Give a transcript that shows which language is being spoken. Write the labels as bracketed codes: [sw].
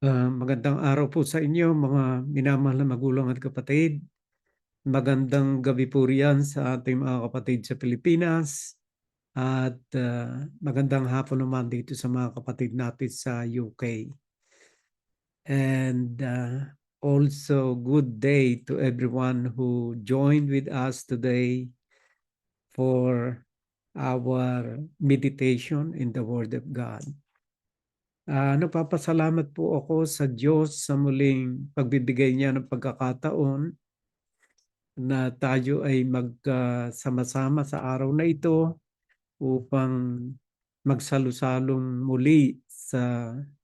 [tl] Magandang araw po sa inyo mga minamahal na magulang at kapatid. Magandang gabi po riyan sa ating mga kapatid sa Pilipinas at magandang hapon naman dito sa mga kapatid natin sa UK. [en] And also good day to everyone who joined with us today for our meditation in the Word of God. [tl] Nagpapasalamat po ako sa Diyos sa muling pagbibigay niya ng pagkakataon na tayo ay magsama-sama sa araw na ito upang magsalusalong muli sa